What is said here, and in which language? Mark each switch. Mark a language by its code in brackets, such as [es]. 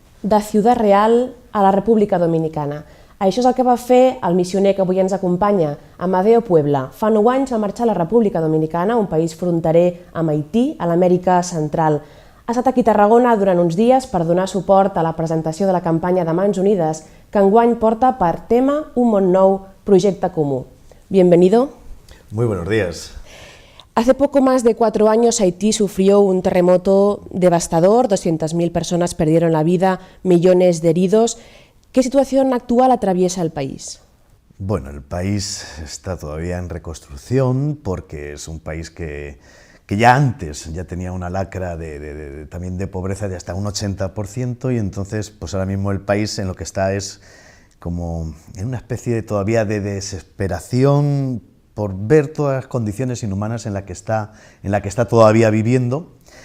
[es] de Ciudad Real a la República Dominicana. [ca] Això és el que va fer el missioner que avui ens acompanya, Amadeo Puebla. Fa 9 anys va marxar a la República Dominicana, un país fronterer amb Haití, a l'Amèrica Central. Ha estat aquí a Tarragona durant uns dies per donar suport a la presentació de la campanya de Mans Unides, que enguany porta per tema Un món nou, projecte comú. [es] Bienvenido. Muy buenos días. Hace poco más de 4 años Haití sufrió un terremoto devastador, 200.000 personas perdieron la vida, millones de heridos. ¿Qué situación actual atraviesa el país? Bueno, el país está todavía en reconstrucción porque es un país que ya antes ya tenía una lacra también de pobreza de hasta un 80% y entonces pues ahora mismo el país en lo que está es como en una especie todavía de desesperación por ver todas las condiciones inhumanas en la que está todavía viviendo